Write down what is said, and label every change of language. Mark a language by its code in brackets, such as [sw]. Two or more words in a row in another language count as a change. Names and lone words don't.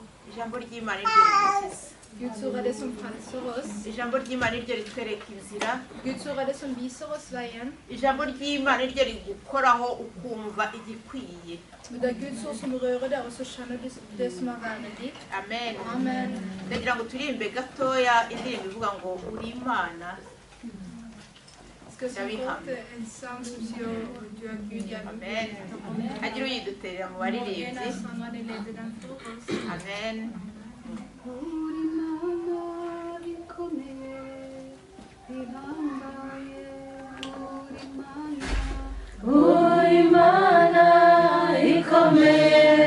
[rw] ijambo ry'Imana ryo ridukiza. [sv] Guds ord är det som frälser oss. [rw] Ijambo ry'Imana ryo ritwereka inzira. [sv] Guds ord är det som visar oss vägen. [rw] Ijambo ry'Imana ryo rigukoraho ukumva igikwiye. [sv] Det är Guds ord som rör dig och så känner du det som är värdigt. Amen. Amen. [rw] Ndagira ngo turimbe gatoya indirimbo ivuga ngo uri Imana. [sv] Ska vi sjunga en sång som säger du är Gud, jag är Amen. [rw] Agira uyiduterera mu baririmbyi. Amen. Uri Imana ikomeye ihambaye, uri Imana ikomeye